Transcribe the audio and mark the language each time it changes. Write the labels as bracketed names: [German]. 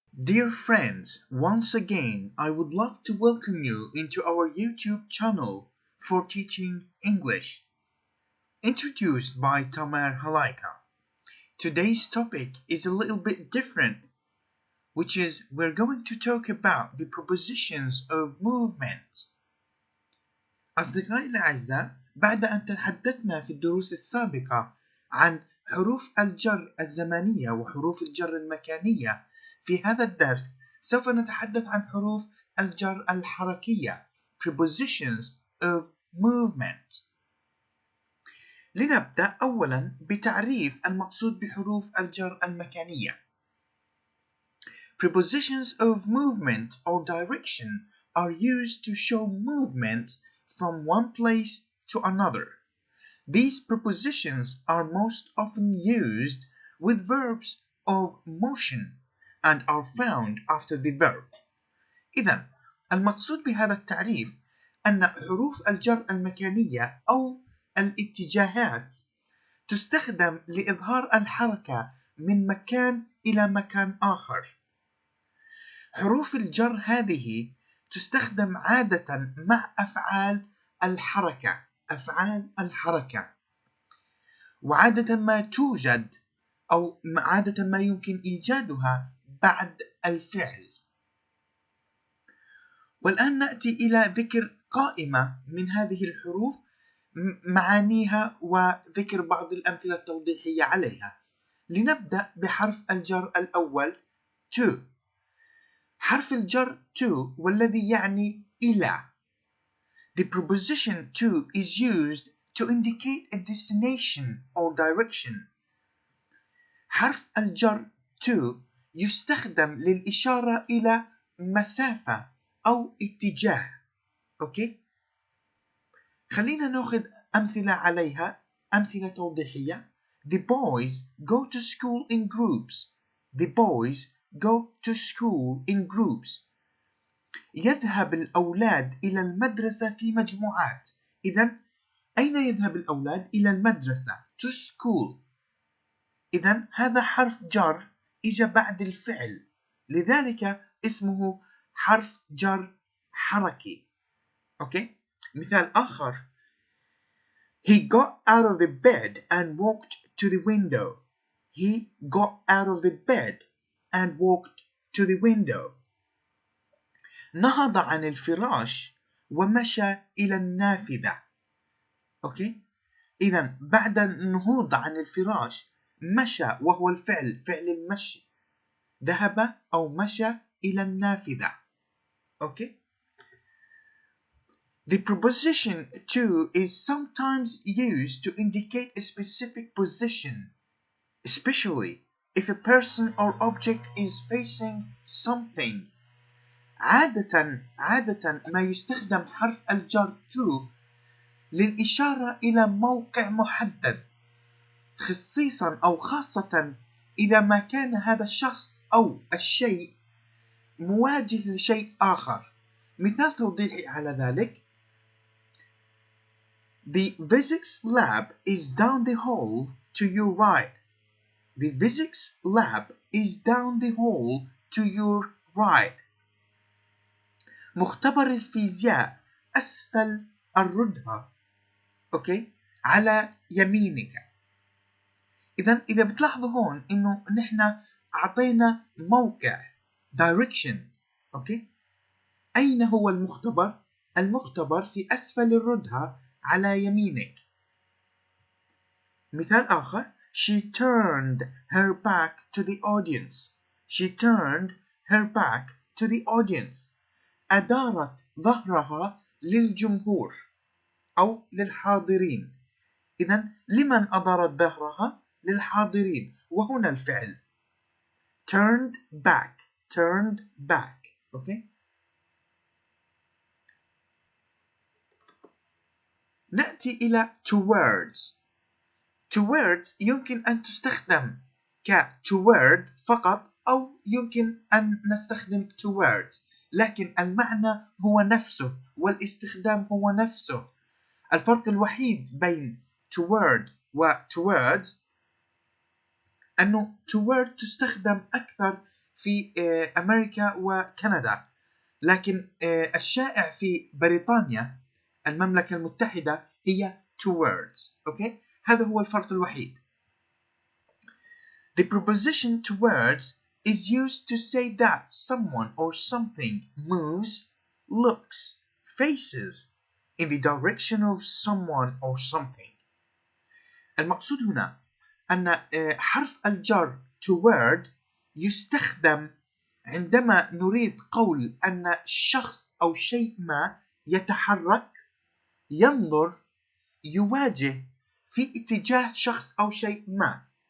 [English] Dear friends, once again I would love to welcome you into our YouTube channel for teaching English, introduced by Tamer Halaika. Today's topic is a little bit different, which is we're going to talk about the prepositions of movement. [Arabic] أصدقائي الأعزاء، بعد أن تحدثنا في الدروس السابقة عن حروف الجر الزمنية وحروف الجر المكانية، في هذا الدرس سوف نتحدث عن حروف الجر الحركية Prepositions of Movement. لنبدأ أولا بتعريف المقصود بحروف الجر المكانية. [English] Prepositions of movement or direction are used to show movement from one place to another. These prepositions are most often used with verbs of motion and are found after the verb. [Arabic] إذن المقصود بهذا التعريف أن حروف الجر المكانية أو الاتجاهات تستخدم لإظهار الحركة من مكان إلى مكان آخر. حروف الجر هذه تستخدم عادة مع أفعال الحركة، وعادة ما توجد أو عادة ما يمكن إيجادها بعد الفعل. والآن نأتي إلى ذكر قائمة من هذه الحروف، معانيها وذكر بعض الأمثلة التوضيحية عليها. لنبدأ بحرف الجر الأول to. حرف الجر to والذي يعني إلى. [English] The preposition to is used to indicate a destination or direction. [Arabic] حرف الجر to يستخدم للإشارة إلى مسافة أو اتجاه. أوكي؟ خلينا نأخذ أمثلة عليها، أمثلة توضيحية. [English] The boys go to school in groups. The boys go to school in groups. [Arabic] يذهب الأولاد إلى المدرسة في مجموعات. إذن أين يذهب الأولاد؟ إلى المدرسة. [English] To school. [Arabic] إذن هذا حرف جر إجا بعد الفعل، لذلك اسمه حرف جر حركي. أوكي؟ مثال آخر. [English] He got out of the bed and walked to the window. He got out of the bed and walked to the window. [Arabic] نهض عن الفراش ومشى إلى النافذة. أوكي؟ إذن بعد النهوض عن الفراش مشى، وهو الفعل، فعل المشي، ذهب أو مشى إلى النافذة. [English] Okay? The preposition to is sometimes used to indicate a specific position, especially if a person or object is facing something. [Arabic] عادة ما يستخدم حرف الجر to للإشارة إلى موقع محدد، خصيصا أو خاصة إذا ما كان هذا الشخص أو الشيء مواجه لشيء آخر. مثال توضيحي على ذلك: [English] The physics lab is down the hall to your right. The physics lab is down the hall to your right. [Arabic] مختبر الفيزياء أسفل الردهة، أوكي، على يمينك. إذا بتلاحظوا هون إنه نحن أعطينا موقع direction. أوكي، أين هو المختبر؟ المختبر في أسفل الردهة على يمينك. مثال آخر. [English] She turned her back to the audience. She turned her back to the audience. [Arabic] أدارت ظهرها للجمهور أو للحاضرين. إذن لمن أدارت ظهرها؟ للحاضرين، وهنا الفعل turned back. أوكي؟ نأتي إلى towards. towards يمكن أن تستخدم toward فقط، أو يمكن أن نستخدم towards، لكن المعنى هو نفسه والاستخدام هو نفسه. الفرق الوحيد بين toward و towards أنه toward تستخدم أكثر في أمريكا وكندا، لكن الشائع في بريطانيا المملكة المتحدة هي towards. أوكي، هذا هو الفرق الوحيد. [English] The preposition towards is used to say that someone or something moves, looks, faces in the direction of someone or something. [Arabic] المقصود هنا أن حرف الجر toward يستخدم عندما نريد قول أن شخص أو شيء ما يتحرك، ينظر، يواجه في اتجاه شخص أو شيء ما.